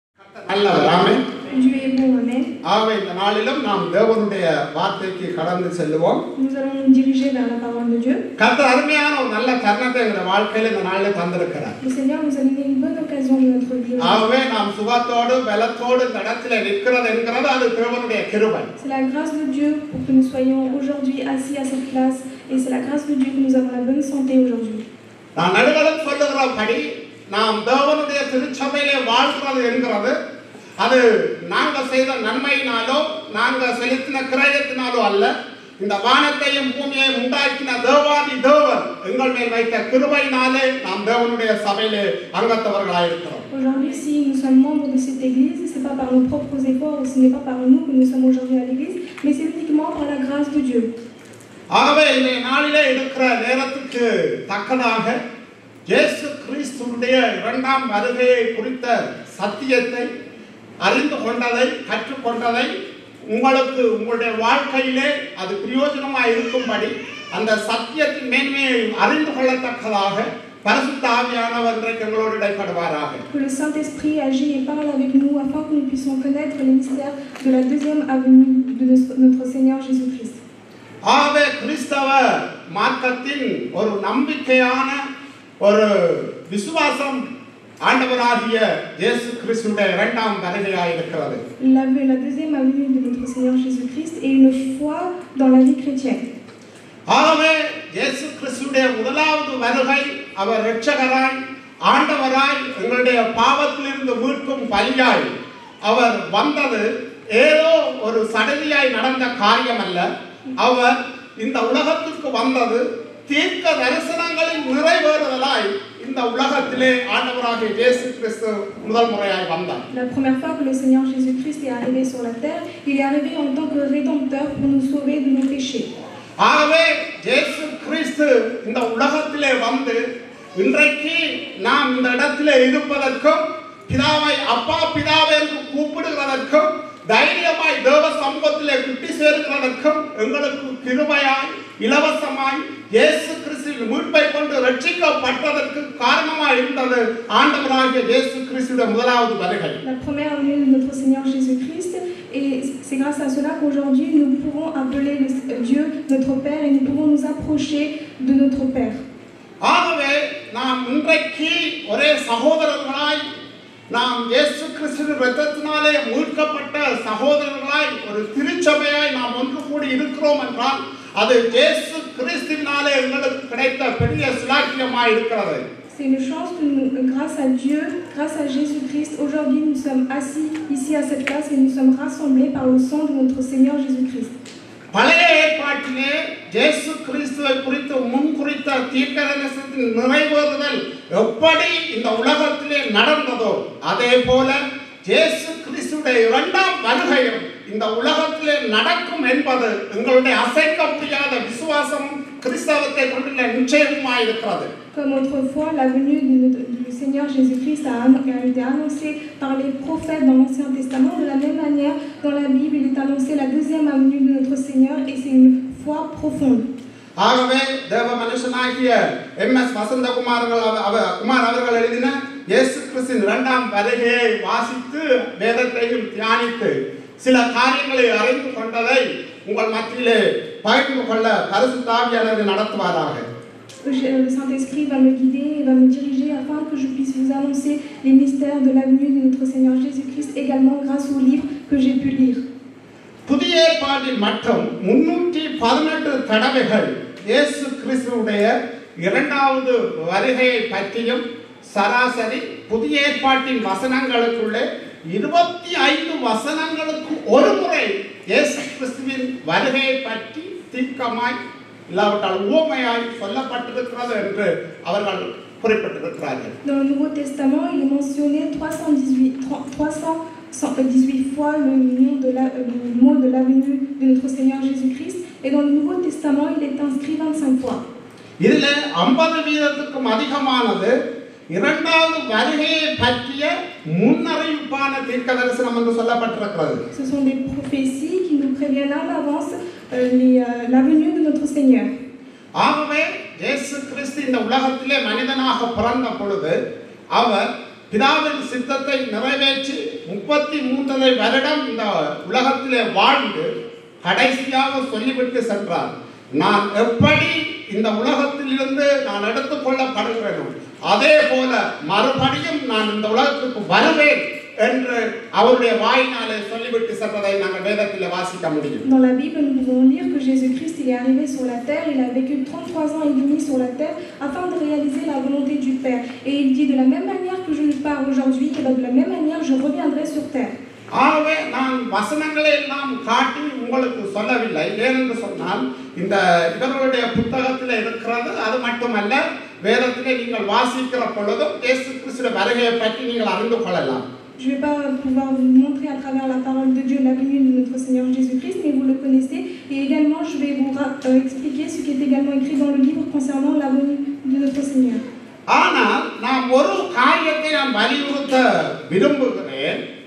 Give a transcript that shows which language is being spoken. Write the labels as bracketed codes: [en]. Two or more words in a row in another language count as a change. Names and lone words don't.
[ta] நல்லவர் ஆமென். [fr] Dieu est bon, amen. [ta] ஆகவே இந்த நாளிலும் நாம் தேவனுடைய வார்த்தைக்கு கடந்து செல்லுவோம். [fr] Nous allons nous diriger vers la parole de Dieu. [ta] கர்த்தர் அருமையான ஒரு நல்ல தருணத்தை எங்கள் வாழ்க்கையில இந்த நாளில் தந்திருக்கிறார். [fr] Le Seigneur nous a donné une bonne occasion de notre vie. [ta] ஆகவே நாம் சுகத்தோடு பலத்தோடு இந்த இடத்துல நிற்கிறது என்கிறது அது தேவனுடைய கிருபை. [fr] C'est la grâce de Dieu pour que nous soyons aujourd'hui assis à cette place et c'est la grâce de Dieu que nous avons la bonne santé aujourd'hui. [ta] நான் நடுகளும் சொல்லுகிறபடி நாம் தேவனுடைய திருச்சபையிலே வாழ்கிறது என்கிறது அது நாங்கள் செய்த நன்மையினாலோ நாங்கள் செலுத்தின கிரயத்தினாலோ அல்ல, இந்த வானத்தையும் பூமியையும் உண்டாக்கின தேவாதி தேவன் எங்கள் மேல் வைத்த கிருபையினாலே நாம் தேவனுடைய சபையிலே அங்கத்தவர்களாயிருக்கிறோம். [fr] Aujourd'hui, si nous sommes membres de cette église, ce n'est pas par nos propres efforts, ce n'est pas par nous que nous sommes aujourd'hui à l'église, mais c'est uniquement par la grâce de Dieu. [ta] ஆகவே இந்த நாளிலே இருக்கிற நேரத்துக்கு தக்கதாக இயேசு கிறிஸ்துவுடைய இரண்டாம் வருகையை குறித்த சத்தியத்தை அறிந்து கொண்டதை கற்றுக்கொண்டதை உங்களுக்கு உங்களுடைய வாழ்க்கையிலே அது பிரயோஜனமாக இருக்கும்படி அந்த சத்தியத்தின் மேன்மையை அறிந்து கொள்ளத்தக்கதாக பரிசுத்த ஆவியானவர் இன்றைக்கு எங்களோடு இடைப்படுவாராக. [fr] Que le Saint-Esprit agit et parle avec nous afin que nous puissions connaître les mystères de la deuxième avenue de notre Seigneur Jésus-Christ. [ta] ஆகவே கிறிஸ்தவ மார்க்கத்தின் ஒரு நம்பிக்கையான ஒரு விசுவாசம் ஆண்டவராகிய இயேசு கிறிஸ்துவின் இரண்டாம் வருகையாய் இருக்கிறது. [fr] La deuxième avenue de notre Seigneur Jésus-Christ est une foi dans la vie chrétienne. [ta] ஆகவே இயேசு கிறிஸ்துவின் முதலாவது வருகை அவர் இரட்சகராய் ஆண்டவராய் எங்களுடைய பாவத்திலிருந்து மீட்கும் பலியாய் அவர் வந்தது ஏதோ ஒரு சடதியாய் நடந்த காரியம் அல்ல. அவர் இந்த உலகத்துக்கு வந்தது தீர்க்க தரிசனங்களின் நிறைவேறுதலாய் இந்த உலகத்திலே ஆண்டவராகிய இயேசு கிறிஸ்து முதல் முறையாய் வந்தார். [fr] La première fois que le Seigneur Jésus-Christ est arrivé sur la terre, il est arrivé en tant que rédempteur pour nous sauver de nos péchés. [ta] ஆகவே இயேசு கிறிஸ்து இந்த உலகத்திலே வந்து இன்றைக்கு நாம் இந்த இடத்திலே இருப்பதற்கும் பிதாவை அப்பா பிதாவை என்று கூப்பிடுகிறதற்கும் தைரியமாய் தேவ சமூகத்திலே கிட்டி சேர்க்கிறதற்கும் எங்களுக்கு கிருபையாய் இலவசமாய் இயேசு கிறிஸ்துவின் மீட்பை கொண்டு ரட்சிக்கப்பட்டதற்கு காரணமாய் இருந்தது ஆண்டவராகிய இயேசு கிறிஸ்துவின் முதலாவது வருகை. [fr] La première venue de notre Seigneur Jésus-Christ, et c'est grâce à cela qu'aujourd'hui nous pouvons appeler Dieu notre Père et nous pouvons nous approcher de notre Père. [ta] ஆகவே நாம் இன்றைக்கு ஒரே சகோதரர்களாய் நாம் இயேசு கிறிஸ்துவின் இரத்தத்தினாலே மீட்கப்பட்ட சகோதரர்களாய் ஒரு திருச்சபையாய் நாம் ஒன்று கூடி இருக்கிறோம் என்றால் அது இயேசு கிறிஸ்துவினாலே எங்களுக்கு கிடைத்த பெரிய சுலாக்கியமாய் இருக்கிறது. [fr] C'est une chance que nous, grâce à Dieu, grâce à Jésus-Christ, aujourd'hui nous sommes assis ici à cette place et nous sommes rassemblés par le sang de notre Seigneur Jésus-Christ. [ta] பழைய ஏற்பாட்டிலே இயேசு கிறிஸ்துவை குறித்து முன்குறித்த தீர்க்கதரிசனத்தின் நிறைவேறுதல் எப்படி இந்த உலகத்திலே நடந்ததோ அதே போல இயேசு கிறிஸ்துடைய இரண்டாம் வருகையும் இந்த உலகத்திலே நடக்கும் என்பது எங்களுடைய அசைக்க முடியாத விசுவாசம் கிறிஸ்தவத்தை கொண்டுள்ள நிச்சயமாய் இருக்கிறது. [fr] Comme autrefois, la venue du Seigneur Jésus-Christ a été annoncée par les prophètes dans l'Ancien Testament, de la même manière, dans la Bible, il est annoncé la deuxième avenue de notre Seigneur et c'est une foi profonde. [ta] ஆகவே தேவ மனுஷனாகிய எம்.எஸ். வசந்தகுமார் அவர்கள் எழுதின இயேசு கிறிஸ்துவின் இரண்டாம் வருகையை வாசித்து வேதத்தையும் தியானித்து சில காரியங்களை அறிந்து கொண்டதை உங்கள் மத்தியிலே பகிர்ந்து கொள்ள பரிசுத்த ஆவியானவர் நடத்துவாராக. [fr] Le Saint-Esprit va me guider et va me diriger afin que je puisse vous annoncer les mystères de la venue de notre Seigneur Jésus-Christ également grâce au livre que j'ai pu lire. [ta] புதிய ஏற்பாட்டில் மட்டும் 318 தடவைகள் இயேசு கிறிஸ்துவுடைய இரண்டாவது வருகையை பற்றியும் சராசரி புதிய ஏற்பாட்டின் வசனங்களுக்குள்ளே 25 வசனங்களுக்கு ஒரு முறை இயேசு கிறிஸ்துவின் வருகையை பற்றி தீர்க்கமாய் இல்லாவிட்டால் உவமையாய் சொல்லப்பட்டிருக்கிறது என்று அவர்கள் குறிப்பிட்டிருக்கிறார்கள். [fr] Dans le Nouveau Testament, il est mentionné 318 fois le mot de la venue de notre Seigneur Jésus-Christ et dans le Nouveau Testament, il est inscrit 25 fois. [ta] இதில் 50% அதிகமானது இரண்டாவது வருகையை பற்றிய முன்னறிவிப்பான தீர்க்கதரிசனம் என்று சொல்லப்பட்டிருக்கிறது. [fr] Ce sont des prophéties qui nous préviennent à l'avance la venue de notre Seigneur. [ta] ஆகவே இயேசு கிறிஸ்து இந்த உலகத்திலே மனிதனாக பிறந்த பொழுது அவர் பிதாவின் சித்தத்தை நிறைவேற்றி 33 வருடம் இந்த உலகத்திலே வாழ்ந்து கடைசியாக சொல்லிவிட்டு சென்றார், நான் எப்படி இந்த உலகத்திலிருந்து நான் எடுத்துக்கொள்ளப்படுகிறேனோ அதே போல மறுபடியும் நான் இந்த உலகத்துக்கு வருவேன் என்று அவருடைய வாயினாலே சொல்லிவிட்டு சென்றதை நாங்கள் வேதத்திலே வாசிக்க முடியும். [fr] Dans la Bible, nous pouvons lire que Jésus-Christ il est arrivé sur la terre, il a vécu 33 ans et demi sur la terre afin de réaliser la volonté du Père. Et il dit de la même manière que je pars aujourd'hui, que de la même manière je reviendrai sur terre. [ta] ஆகவே நான் வசனங்களை எல்லாம் காட்டி உங்களுக்கு சொல்லவில்லை. ஏனென்று சொன்னால் இந்த இவர்களுடைய புத்தகத்தில் இருக்கிறது. அது மட்டுமல்ல, வேதத்திலே நீங்கள் வாசிக்கிற பொழுதும் இயேசு கிறிஸ்துவின் வருகையை பற்றி நீங்கள் அறிந்து கொள்ளலாம். [fr] Je ne vais pas pouvoir vous montrer à travers la parole de Dieu la venue de notre Seigneur Jésus-Christ, mais vous le connaissez. Et également, je vais vous expliquer ce qui est également écrit dans le livre concernant la venue de notre Seigneur. [ta] ஆனால் நான் ஒரு காரியத்தை நான் வலியுறுத்த விரும்புகிறேன்.